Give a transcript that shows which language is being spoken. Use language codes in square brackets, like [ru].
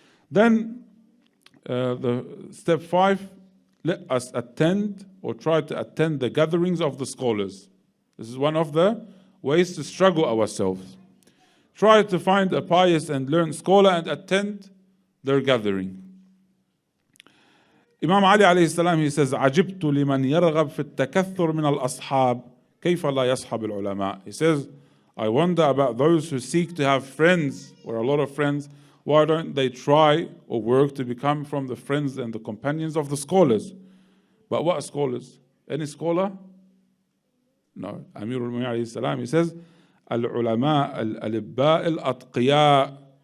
[en] Then, the step 5, let us attend or try to attend the gatherings of the scholars. This is one of the ways to struggle ourselves. Try to find a pious and learned scholar and attend their gathering. [ar] Imam Ali alayhi salam, [en] he says, [ar] عَجِبْتُ لِمَنْ يَرْغَبْ فِي التَّكَثُّرِ مِنَ الْأَصْحَابِ كَيْفَ لَا يَصْحَبُ الْعُلَمَاءِ. [en] He says, I wonder about those who seek to have friends, or a lot of friends. Why don't they try or work to become from the friends and the companions of the scholars? But what scholars? Any scholar? No. [ar] Amir al-Mu'minin alayhi salam, [en] he says, [ar] Al-ulama al-alibba al-atqiya.